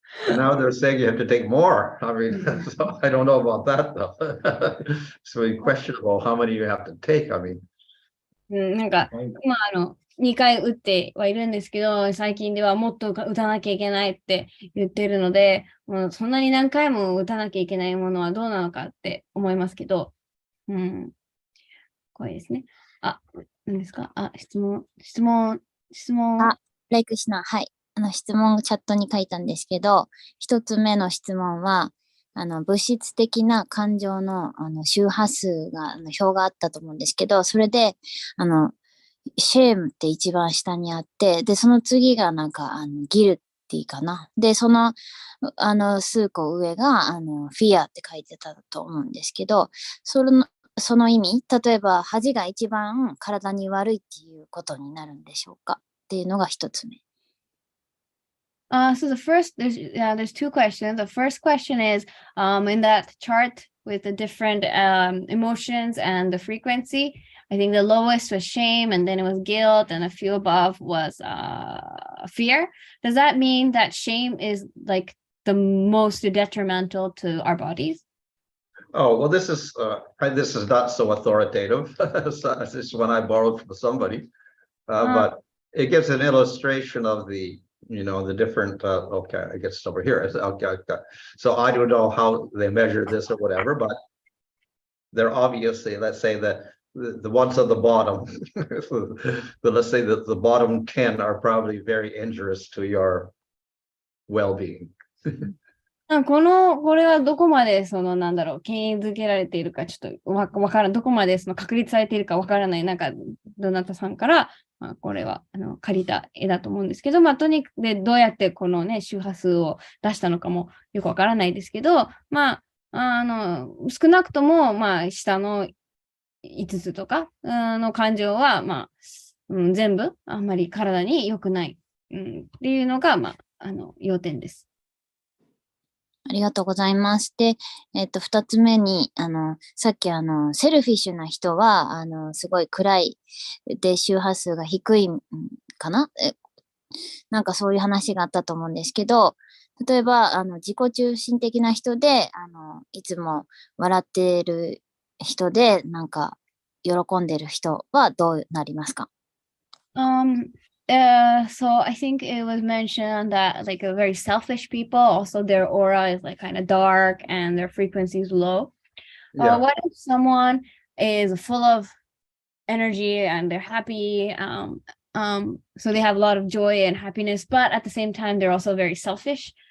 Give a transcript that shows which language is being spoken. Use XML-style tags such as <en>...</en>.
<en>Now they're saying you have to take more. I mean, so I don't know about that though. It's really questionable how many you have to take. I mean.</en> <ja>今2回打ってはいるんですけど、最近ではもっと打たなきゃいけないって言ってるので、そんなに何回も打たなきゃいけないものはどうなのかって思いますけど、これですね。何ですか？質問。レイクシナ、はい。質問をチャットに書いたんですけど、一つ目の質問は、物質的な感情の、周波数が、表があったと思うんですけど、それで、シェームって一番下にあって、で、その次がギルティかな。で、数個上が、フィアって書いてたと思うんですけど、その意味、例えば、恥が一番体に悪いっていうことになるんでしょうかっていうのが一つ目。</ja> <en>So there's 2 questions. The first question is, in that chart with the different emotions and the frequency, I think the lowest was shame, and then it was guilt, and a few above was fear. Does that mean that shame is like the most detrimental to our bodies? Oh, well, this is not so authoritative. So this is one I borrowed from somebody, but it gives an illustration of the different. Okay, I guess over here. Okay. So I don't know how they measure this or whatever, but they're obviously, let's say that the ones on the bottom, but let's say that the bottom 10 are probably very injurious to your well-being.</en> <ja>これはどこまで権威づけられているかちょっとわからん、どこまで確立されているかわからない、なんか、どなたさんから、これは借りた絵だと思うんですけど、とにかくどうやってこのね、周波数を出したのかもよくわからないですけど、少なくとも、下の5つとかの感情は、全部あんまり体に良くない、っていうのが、要点です。ありがとうございます。で、二つ目に、さっきセルフィッシュな人は、すごい暗い、で、周波数が低いかな？なんかそういう話があったと思うんですけど、例えば、自己中心的な人で、いつも笑っている人で、なんか、喜んでる人はどうなりますか？</ja> <en>So I think it was mentioned that like a very selfish people, also their aura is like kind of dark and their frequency is low. Yeah. What if someone is full of energy and they're happy, so they have a lot of joy and happiness, but at the same time they're also very selfish?</en>